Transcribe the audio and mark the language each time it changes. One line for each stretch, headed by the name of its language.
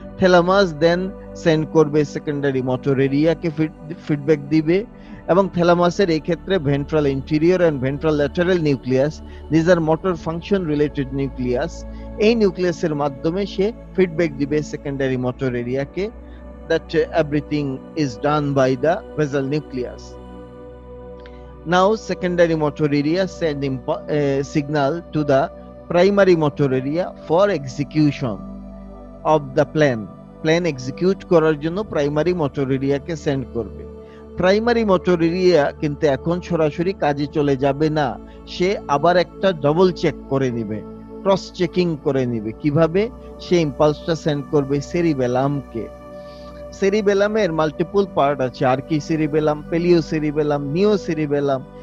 Bangla: Thalamus দেন send করবে secondary motor এরিয়াকে feedback দিবে এবং থ্যালামাসের এই ক্ষেত্রে ventral interior and ventral lateral nucleus,
English: This are motor function related nucleus.
Bangla: এই নিউক্লিয়াসের মাধ্যমে সে ফিডব্যাক দিবে secondary motor এরিয়াকে
English: that everything is done by the basal nucleus. Now secondary motor area send signal to the primary motor area for execution of the plan.
Bangla: Plan execute করার জন্য primary motor এরিয়াকে send করবে। Primary motor area কিন্তু এখন সরাসরি কাজে চলে যাবে না, সে আবার একটা ডবল চেক করে নিবে, ক্রস চেকিং করে নিবে। কিভাবে? সে ইম্পালসটা সেন্ড করবে সেরিবেলামকে। সেরিবেলামের মাল্টিপল পার্ট আছে, আর্কি সেরিবেলাম, পেলিও সেরিবেলাম, নিও সেরিবেলাম।